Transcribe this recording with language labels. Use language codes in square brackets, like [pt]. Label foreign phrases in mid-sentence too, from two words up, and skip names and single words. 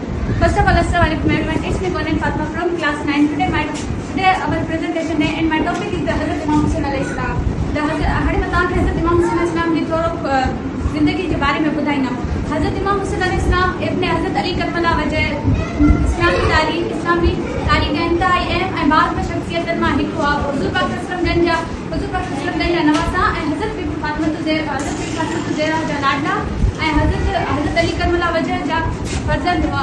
[en] First of all, Assalamualaikum everyone. It's me Conan Fatma from class 9. Today our presentation day and my topic is the Hazrat Imam Hussain [ar] عليه السلام. [en] The Hazrat Imam Hussain [ar] عليه السلام [sd] ji थोरो [ur] زندگی کے بارے میں [sd] ॿुधाईंदमि. हज़रत इमाम हुसैन [ar] عليه السلام [sd] इब्न हज़रत अली करबला वजह इस्लामी तारीख़ इंतहाई अहम ऐं बाज़ शख़्सियतनि मां हिकु हुआ. हुज़ूर पाक [ar] صلى الله عليه وسلم [sd] जा नवासा ऐं हज़रत बीबी फ़ातिमा ज़हरा जा लाडला ऐं हज़रत अली करबला वजह जा फर्ज़ंद हुआ.